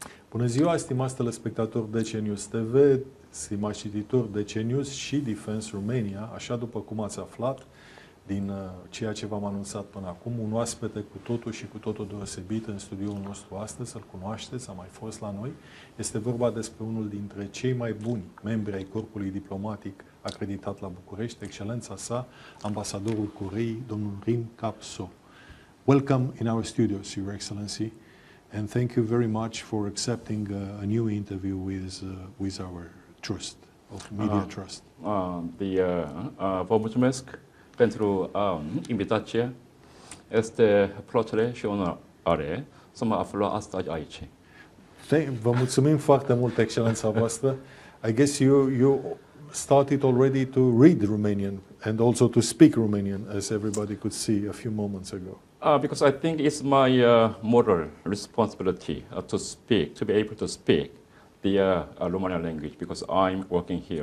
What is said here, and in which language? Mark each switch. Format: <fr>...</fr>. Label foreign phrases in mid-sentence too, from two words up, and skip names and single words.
<ro>Bună ziua, stimați telespectatori de CNews TV, stimați cititori de CNews și Defense Romania, așa după cum ați aflat din ceea ce v-am anunțat până acum, un oaspete cu totul și cu totul deosebit în studioul nostru astăzi, să-l cunoașteți, a mai fost la noi. Este vorba despre unul dintre cei mai buni membri ai corpului diplomatic acreditat la București, excelența sa, ambasadorul Coreei, domnul Kap-soo.</ro> <en>Welcome in our studios, Your Excellency, and thank you very much for accepting a new interview with our trust, of Media Trust.</en> <ro>Vă mulțumesc pentru invitație. Este plăcere și onoare să mă aflu astăzi aici. Vă mulțumim foarte mult, excelența voastră.</ro> <en>I guess you started already to read Romanian and also to speak Romanian, as everybody could see a few moments ago. Because I think it's my moral responsibility to speak, to be able to speak the Romanian language, because I'm working here.</en>